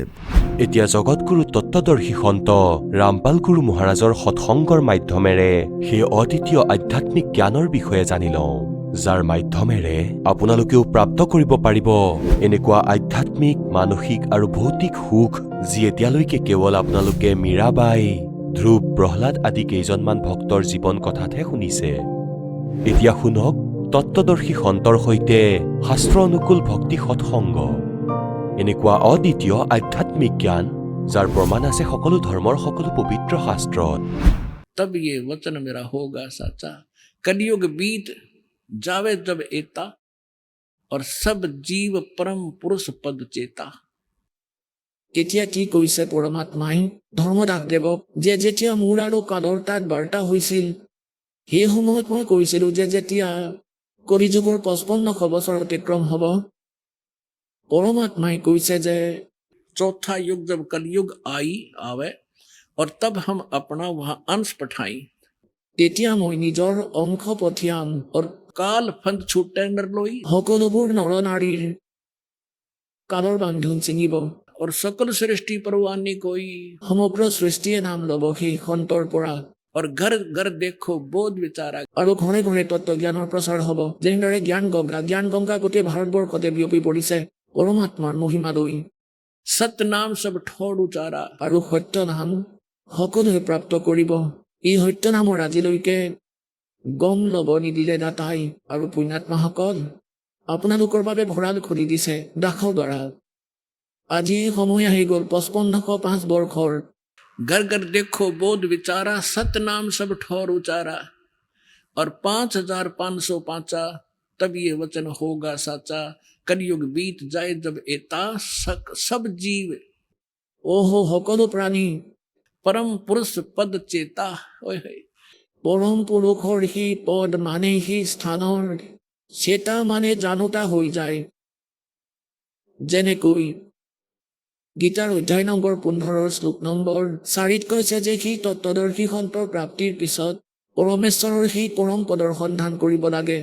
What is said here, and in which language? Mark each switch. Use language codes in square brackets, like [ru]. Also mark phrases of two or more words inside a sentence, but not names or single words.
[as] এতিয়া জগতগুৰু তত্ত্বদৰ্শী সন্ত ৰামপাল গুৰু মহাৰাজৰ সৎসংগৰ মাধ্যমেৰে সেই অদ্বিতীয় আধ্যাত্মিক জ্ঞানৰ বিষয়ে জানি লওঁ, যাৰ মাধ্যমেৰে আপোনালোকেও প্ৰাপ্ত কৰিব পাৰিব এনেকুৱা আধ্যাত্মিক, মানসিক আৰু ভৌতিক সুখ যি এতিয়ালৈকে কেৱল আপোনালোকে মীৰাবাই, ধ্ৰুৱ, প্ৰহ্লাদ আদি কেইজনমান ভক্তৰ জীৱন কথাতহে শুনিছে। এতিয়া শুনক তত্ত্বদৰ্শী সন্তৰ সৈতে শাস্ত্ৰ অনুকূল ভক্তি সৎসংগ, এনেকুৱা অদ্বিতীয় আধ্যাত্মিক জ্ঞান যাৰ প্ৰমাণ আছে সকলো ধৰ্মৰ সকলো পবিত্ৰ শাস্ত্ৰত। [hi] तब ये वचन मेरा होगा साचा, कलयुग बीत जावे जब एता, और सब जीव परम पुरुष पद चेता। [as] তেতিয়া কি কৈছে পৰমাত্মাই ধৰ্মদাসদেৱক যে যেতিয়া মোৰ আৰু কালৰ তাত বাৰ্তা হৈছিল সেই সময়ত মই কৈছিলোঁ যে যেতিয়া কলিযুগৰ 5500 বছৰ অতিক্ৰম হ'ব, [hi] परमात्मा [as] কৈছে যে [hi] चौथा युग जब कलयुग आई आवे और तब हम अपना वहां अंश पठाई, [as] তেতিয়া মই নিজৰ অংশ পঠিয়াম [hi] और काल फंद छूटे नर लोई, [as] সকলোবোৰ নৰ নাৰীৰ কালৰ বান্ধোন ছিঙিব [hi] और सकल सृष्टि परवानी कोई, [as] সমগ্ৰ সৃষ্টিয়ে নাম ল'ব সেই সন্তৰ পৰা। [hi] और घर घर देखो बोध विचारा, [as] আৰু ঘৰে ঘৰে তত্ত্ব জ্ঞানৰ প্ৰচাৰ হ'ব। যেনেদৰে জ্ঞান গংগা গোটেই ভাৰতবৰ্ষতে বিয়পি পৰিছে, পৰমাত্মাৰ মহিমালৈ [hi] सत्य नाम सब ठौर उचारा [as] আৰু সত্য নাম সকলোৱে প্ৰাপ্ত কৰিব। এই সত্য নামৰ আজিলৈকে গম ল'ব নিদিলে দাতাই আৰু পুণ্যাত্মাসকল। আপোনালোকৰ বাবে ভঁৰাল খুলি দিছে দাসৰ দ্বাৰা। আজি সময় আহি গ'ল 5505 বৰ্ষৰ। [hi] घर घर देखो बोध विचारा सत्य नाम सब ठौर उचारा और 5505 तब ये वचन होगा साचा। कलयुग बीत जाए जब एता सब जीव ओहो [as] সকলো প্ৰাণী [hi] परम पुरुष पद चेता। [as] পৰম পুৰুষৰ সেই পদ মানে সেই স্থানৰ চেতা মানে জানোতা হৈ যায়। যেনেকৈ গীতাৰ অধ্যায় নম্বৰ 15 শ্লোক নম্বৰ 4 কৈছে যে সেই তত্ত্বদৰ্শী সন্তৰ প্ৰাপ্তিৰ পিছত পৰমেশ্বৰৰ সেই পৰম পদৰ সন্ধান কৰিব লাগে।